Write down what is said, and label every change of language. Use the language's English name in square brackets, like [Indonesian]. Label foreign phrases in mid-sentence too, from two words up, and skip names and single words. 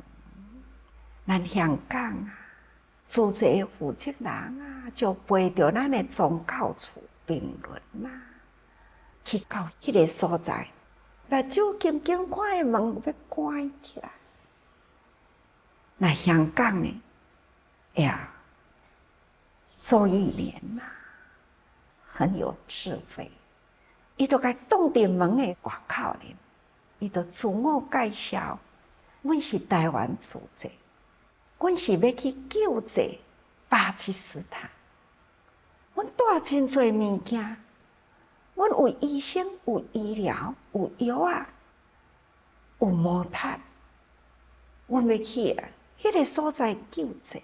[Min Nan Chinese] 咱香港组织的负责人就陪着咱的宗教处评论去到迄个所在，目睭金金看的门要关起来。那香港呢？周玉莲很有智慧，伊就该挡伫门的外口呢，伊就自我介绍，阮是台湾组织，阮是要去救济巴基斯坦，阮带真侪物件，阮有医生，有医疗，有药有毛毯，阮要去迄个所在救济。